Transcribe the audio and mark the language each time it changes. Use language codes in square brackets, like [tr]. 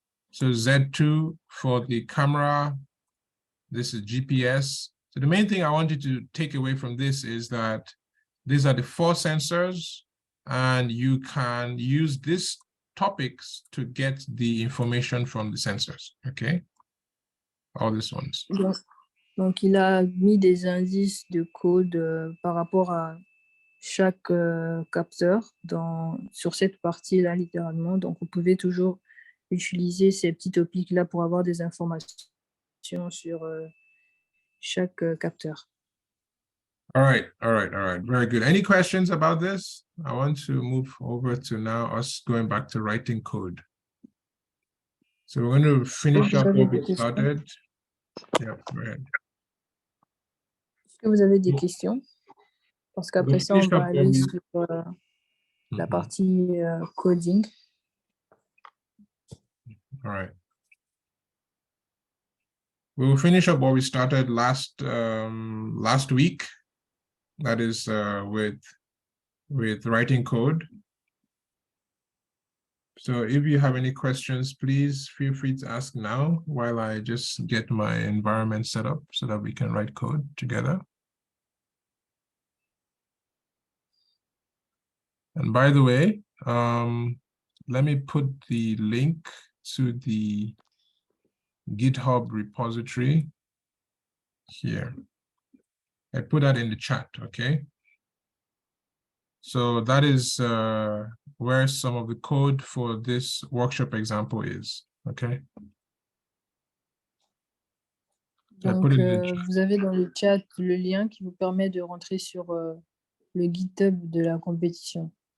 [en] So Z2 for the camera. This is GPS. So the main thing I want you to take away from this is that these are the 4 sensors, and you can use these topics to get the information from the sensors, okay? All these ones. [fr] Donc il a mis des indices de code par rapport à chaque capteur sur cette partie-là, littéralement. Donc, vous pouvez toujours utiliser ces petits topics-là pour avoir des informations sur chaque capteur. [en] All right. Very good. Any questions about this? I want to move over to now us going back to writing code. So we're going to finish up what we started. Yeah, go ahead. [fr] Est-ce que vous avez des questions? Parce qu'après ça, on va aller sur la partie coding. [en] All right. We will finish up what we started last week. That is with writing code. So if you have any questions, please feel free to ask now while I just get my environment set up so that we can write code together. And by the way, let me put the link to the GitHub repository here. I put that in the chat, okay? So that is where some of the code for this workshop example is, okay? I put [fr] Donc, [en] it in the chat. [fr] vous avez dans le chat le lien qui vous permet de rentrer sur le GitHub de la compétition.